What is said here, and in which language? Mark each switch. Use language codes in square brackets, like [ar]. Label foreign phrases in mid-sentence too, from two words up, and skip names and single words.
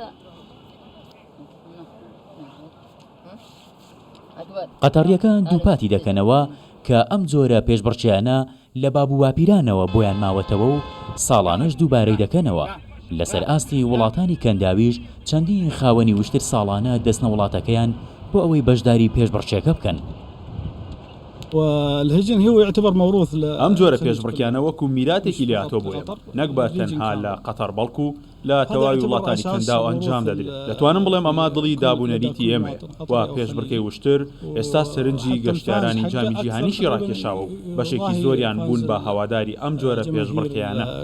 [ckb] قەتەڕیەکان دووپاتی دەکەنەوە کە ئەم جۆرە پێشبڕچیانە لە بابوواپیرانەوە بۆیان ماوەتەوە و ساڵانەش دووبارەی دەکەنەوە. لەسەر ئاستی وڵاتانی کەنداویش چەندین خاوەنی وشتر ساڵانە دەستنە وڵاتەکەیان بۆ ئەوەی بەشداری پێشبڕچێکە بکەن. [ar] والهجن هو يعتبر موروث [ckb] ئەم جۆرە پێشبڕکیانە وەکو میراتێکی لێهاتۆ بۆیە نەک بە تەنها لە قەتەر بەڵکو لە تەواوی وڵاتانی کەنداو ئەنجام دەدرێت. دەتوانم بڵێم ئەمە دڵی دابوونەریتی ئێمەیە و پێشبڕکەی وشتر ئێستا سەرنجی گەشتیارانی جامی جیهانیشی ڕاکێشاوە و بەشێکی زۆریان بوون بە هەواداری ئەم جۆرە پێشبڕکیانە.